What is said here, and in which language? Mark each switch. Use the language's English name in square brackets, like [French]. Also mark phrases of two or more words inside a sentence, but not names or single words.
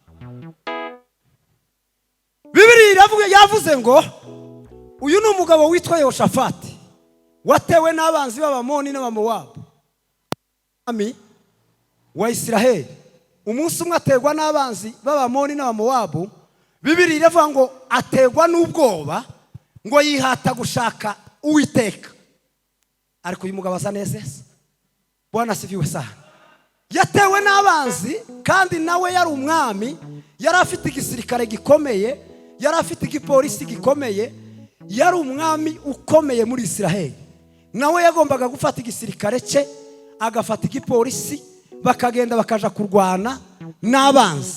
[Rundi] Bibiliya yavuze ngo uyu ni umugabo witwa Yehoshafati watewe n'abanzi b'Abamoni n'Abamowabu, ami wa Israheli. Umunsi umwe ategwa n'abanzi b'Abamoni n'Abamowabu. Bibiliya iravuga ngo ategwa n'ubwoba, ngo yihata gushaka Uwiteka. Ariko uyu mugabo asa neza. [Swahili] Bwana asifiwe sana. [Rundi] Yatewe n'abanzi kandi nawe yari umwami, yari afite igisirikare gikomeye, yari afite igipolisi gikomeye, yari umwami ukomeye muri Israheli. Nawe yagombaga gufata igisirikare cye, agafata igipolisi, bakagenda bakaja kurwana n'abanzi.